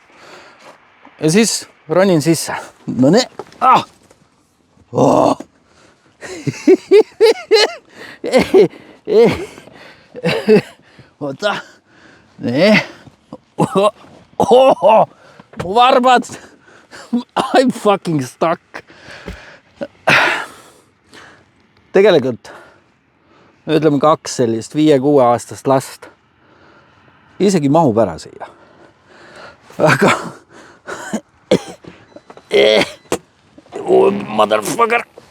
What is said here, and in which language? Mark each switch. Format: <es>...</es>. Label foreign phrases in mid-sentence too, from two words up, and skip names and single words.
<et>Ja siis ronin sisse. No nii. Oh. Oota. Nii. Mu varbad.</et> <en>I'm fucking stuck.</en> <et>Tegelikult ütleme 2 sellist 5-6 aastast last isegi mahub ära siia.</et> <en>Aga oh, motherfucker.</en>